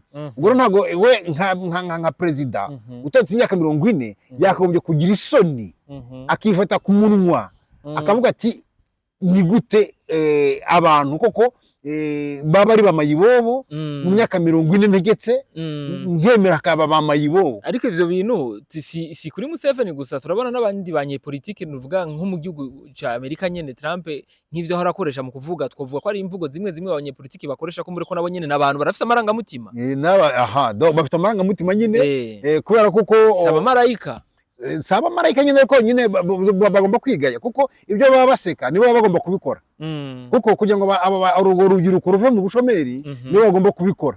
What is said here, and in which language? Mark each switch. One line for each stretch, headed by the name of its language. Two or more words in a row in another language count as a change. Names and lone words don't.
Kinyarwanda: Ubwo ntago we nka president utetse imyaka 40 yakagombye kugira isoni, akifata ku munwa, akavuga ati ni gute abantu koko baba ari bamayibobo mu myaka 40 ntegetse nkemera akaba bamayibobo.
Rundi: Ariko ivyo bintu si kuri Museveni gusa, turabona n'abandi banyepolitike nuvuga nko mu gihugu ca Amerika nyene Trump nk'ivyo ahora akoresha mu kuvuga, twovuga ko ari imvugo zimwe abanyepolitike bakoresha ko mureko nabo nyene n'abantu barafise amarangamutima.
Kinyarwanda: Bafite amarangamutima nyine kubera kuko saba marayika saba marayika nyine ko nyine bagomba kwigaya kuko ibyo baba baseka nibo bagomba kubikora. Kuko kugira ngo abo rubyiruko ruve mu bushomeri nibo bagomba kubikora.